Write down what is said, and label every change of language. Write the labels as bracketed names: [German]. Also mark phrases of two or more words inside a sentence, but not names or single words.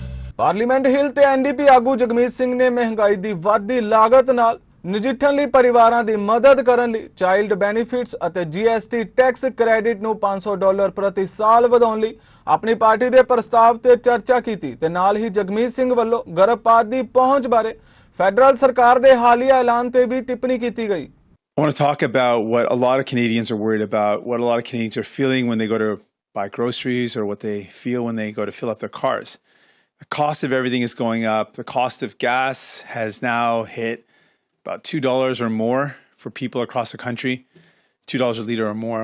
[Punjabi] ਪਾਰਲੀਮੈਂਟ ਹਿੱਲ ਤੇ N.D.P ਆਗੂ ਜਗਮੀਤ ਸਿੰਘ ਨੇ ਮਹਿੰਗਾਈ ਦੀ ਵਾਧੀ ਲਾਗਤ ਨਾਲ ਨਜਿੱਠਣ ਲਈ ਪਰਿਵਾਰਾਂ ਦੀ ਮਦਦ ਕਰਨ ਲਈ [English] child benefits [Punjabi] ਅਤੇ [English] GST tax credit [Punjabi] ਨੂੰ $500 ਪ੍ਰਤੀ ਸਾਲ ਵਧਾਉਣ ਲਈ ਅਪਣੀ ਪਾਰਟੀ ਦੇ ਪ੍ਰਸਤਾਵ ਤੇ ਚਰਚਾ ਕੀਤੀ ਤੇ ਨਾਲ ਹੀ ਜਗਮੀਤ ਸਿੰਘ ਵੱਲੋਂ ਗਰਭਪਾਤ ਦੀ ਪਹੁੰਚ ਬਾਰੇ ਫੈਡਰਲ ਸਰਕਾਰ ਦੇ ਹਾਲੀਆ ਐਲਾਨ ਤੇ ਭੀ ਟਿੱਪਣੀ ਕੀਤੀ ਗਈ। [English] I want to talk about what a lot of Canadians are worried about, what a lot of Canadians are feeling when they go to buy groceries or what they feel when they go to fill up their cars. The cost of everything is going up. The cost of gas has now hit about $2 or more for people across the country, $2 a liter or more.